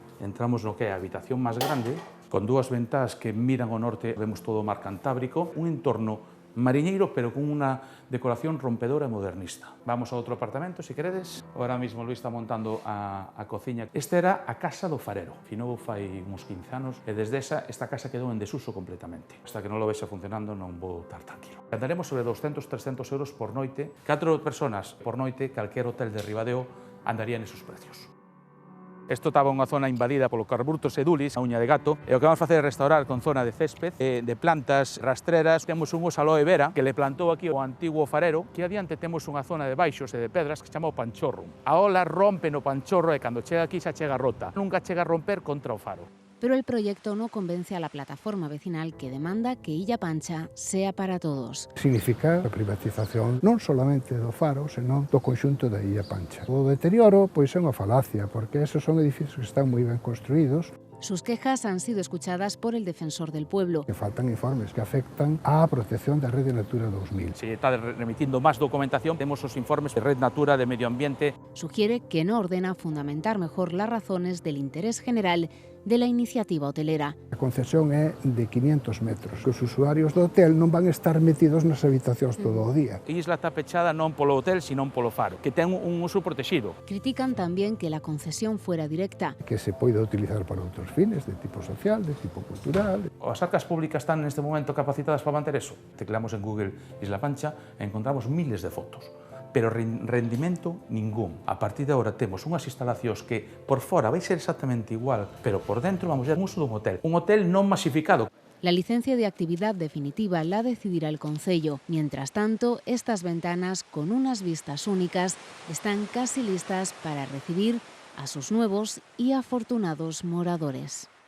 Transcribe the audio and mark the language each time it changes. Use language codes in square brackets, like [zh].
[gl] Entramos no que é a habitación máis grande, con dúas ventás que miran ao norte, vemos todo o mar Cantábrico, un entorno mariñeiro, pero con unha decoración rompedora e modernista. Vamos a outro apartamento, se queredes. [es] Ahora mismo [gl] Luis está montando a cociña. Esta era a casa do farero. Finou fai uns 15 anos e desde esta casa quedou en desuso completamente. Hasta que non lo vexa funcionando non vou estar tranquilo. Andaremos sobre 200-300 euros por noite. 4 personas por noite, calquer hotel de Ribadeo andaría nesos precios. Isto estaba unha zona invadida polo Carburtos edulis, a uña de gato, e o que vamos a facer é restaurar con zona de césped, de plantas rastreras. Temos un oso aloe vera que le plantou aquí o antigo farero, que adiante temos unha zona de baixos e de pedras que se chama o panchorro. A ola rompe no panchorro e cando chega aquí xa chega rota. Nunca chega a romper contra o faro. [es] Pero el proyecto no convence a la plataforma vecinal que demanda que Illa Pancha sea para todos. [gl] Significa a privatización non solamente do faro, senón do conxunto da Illa Pancha. O deterioro pois é unha falacia, porque esos son edificios que están moi ben construídos. [es] Sus quejas han sido escuchadas por el defensor del pueblo. [gl] Que faltan informes que afectan á protección da Rede Natura 2000. Se está remitindo máis documentación, temos os informes de Red Natura, de Medio Ambiente. [es] Sugiere que no ordena fundamentar mejor las razones del interés general de la iniciativa hotelera. [gl] A concesión é de 500 metros. Os usuarios do hotel non van estar metidos nas habitacións todo o día. A isla está pechada non polo hotel, sino polo faro, que ten un uso protegido. [es] Critican también que la concesión fuera directa. [gl] Que se poida utilizar para outros fines, de tipo social, de tipo cultural. As arcas públicas están neste momento capacitadas para manter eso. Tecleamos en Google Isla Pancha e encontramos miles de fotos. Pero rendimento ningún. A partir de agora temos unhas instalacións que por fora vai ser exactamente igual, pero por dentro vamos a ver un uso dun hotel. Un hotel non masificado. [es] La licencia de actividad definitiva la decidirá el concello. Mientras tanto, estas ventanas, con unas vistas únicas, están casi listas para recibir a sus nuevos y afortunados moradores.